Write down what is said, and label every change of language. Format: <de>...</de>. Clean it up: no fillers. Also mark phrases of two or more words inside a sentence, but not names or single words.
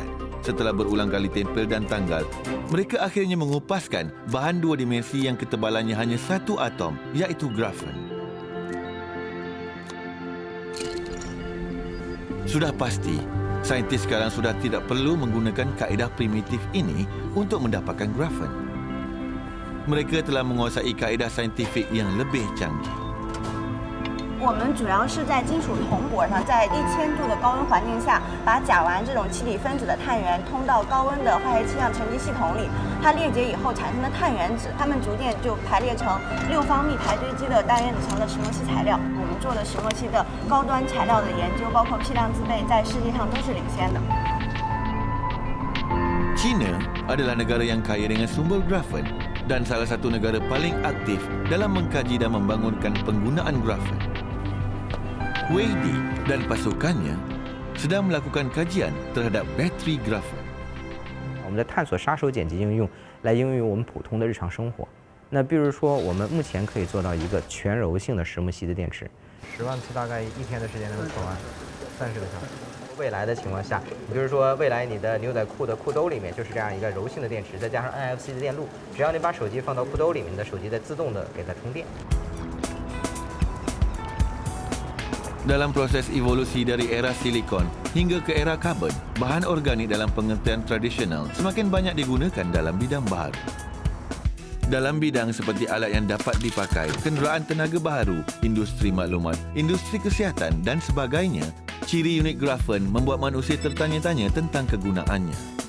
<ms>Setelah berulang kali tempel dan tanggal, mereka akhirnya mengupaskan bahan dua dimensi yang ketebalannya hanya satu atom, iaitu grafen. Sudah pasti, saintis sekarang sudah tidak perlu menggunakan kaedah primitif ini untuk mendapatkan grafen. Mereka telah menguasai kaedah saintifik yang lebih canggih.</ms> <zh>我们主要是在金属铜箔上，在1000度的高温环境下，把甲烷这种气体分子的碳源通到高温的化学气象沉积系统里，它裂解以后产生的碳原子，它们逐渐就排列成6方密排堆积的单原子层的石墨烯材料。我们做的石墨烯的高端材料的研究，包括批量自备，在世界上都是领先的。</zh> <ms>China adalah negara yang kaya dengan sumber grafen dan salah satu negara paling aktif dalam mengkaji dan membangunkan penggunaan grafen. Wei Di dan pasukannya sedang melakukan kajian terhadap bateri grafen.</ms> <zh>我们在探索杀手锏级应用来应用于我们普通的日常生活。那比如说，我们目前可以做到一个全柔性的石墨烯的电池，10万次大概1天的时间能做完30个小时。未来的情况下，也就是说，未来你的牛仔裤的裤兜里面就是这样一个柔性的电池，再加上 NFC 的电路，只要你把手机放到裤兜里面，你的手机在自动的给它充电。</zh> <ms>Dalam proses evolusi dari era silikon hingga ke era karbon, bahan organik dalam pengertian tradisional semakin banyak digunakan dalam bidang baharu. Dalam bidang seperti alat yang dapat dipakai, kenderaan tenaga baharu, industri maklumat, industri kesihatan dan sebagainya, ciri unik grafen membuat manusia tertanya-tanya tentang kegunaannya.</ms>